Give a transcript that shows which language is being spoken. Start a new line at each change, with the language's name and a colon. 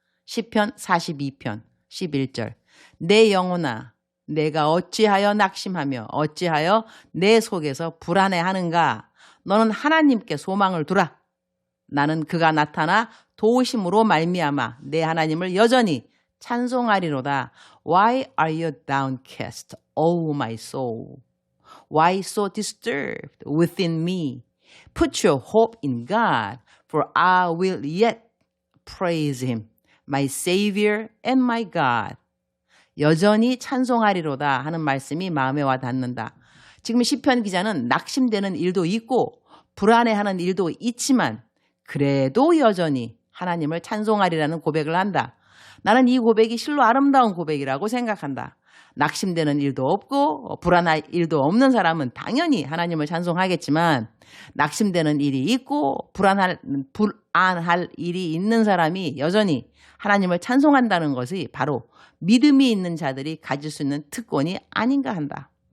Korean: 시편 42편 11절. 내 영혼아 내가 어찌하여 낙심하며 어찌하여 내 속에서 불안해하는가. 너는 하나님께 소망을 두라. 나는 그가 나타나 도우심으로 말미암아 내 하나님을 여전히 찬송하리로다.
English: Why are you downcast, O my soul? Why so disturbed within me? Put your hope in God, for I will yet praise him, my Savior and my God.
Korean: 여전히 찬송하리로다 하는 말씀이 마음에 와 닿는다. 지금 시편 기자는 낙심되는 일도 있고 불안해하는 일도 있지만 그래도 여전히 하나님을 찬송하리라는 고백을 한다. 나는 이 고백이 실로 아름다운 고백이라고 생각한다. 낙심되는 일도 없고 불안할 일도 없는 사람은 당연히 하나님을 찬송하겠지만 낙심되는 일이 있고 불안할 일이 있는 사람이 여전히 하나님을 찬송한다는 것이 바로 믿음이 있는 자들이 가질 수 있는 특권이 아닌가 한다.